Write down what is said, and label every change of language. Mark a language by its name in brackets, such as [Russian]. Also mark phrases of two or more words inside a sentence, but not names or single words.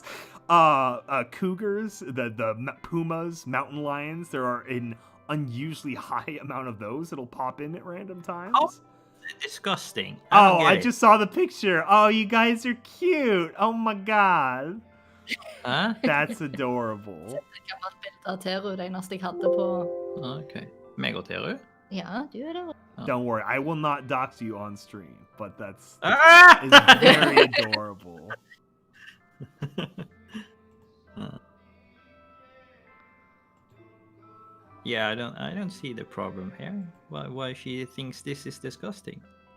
[English] Cougars, the pumas, mountain lions, there are an unusually high amount of those that'll pop in at random times. Oh, disgusting. I just saw the picture. Oh, you guys are cute. Oh my god. Huh? That's adorable. [Norwegian] Av Teru, det eneste jeg hadde på... Okay. Meg og Teru? Ja, du er det. [English] Don't worry, I will not dox you on stream, but that's Ah! is very adorable. Yeah, I don't see the problem here. Why she thinks this is disgusting?